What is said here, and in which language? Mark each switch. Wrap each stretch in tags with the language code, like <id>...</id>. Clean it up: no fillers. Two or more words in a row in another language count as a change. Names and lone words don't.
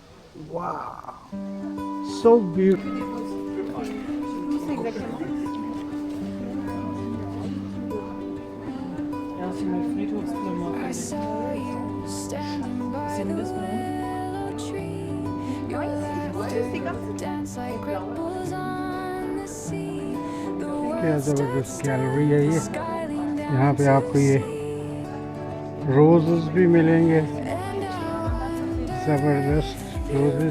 <en>Wow, so beautiful.</en> <de>Ja, das ist eine Friedhofsblume. Sind das nur?</de> <hi>क्या ज़बरदस्त गैलरी है ये। यहाँ पे आपको ये रोजेस भी मिलेंगे, ज़बरदस्त रोजेस।</hi>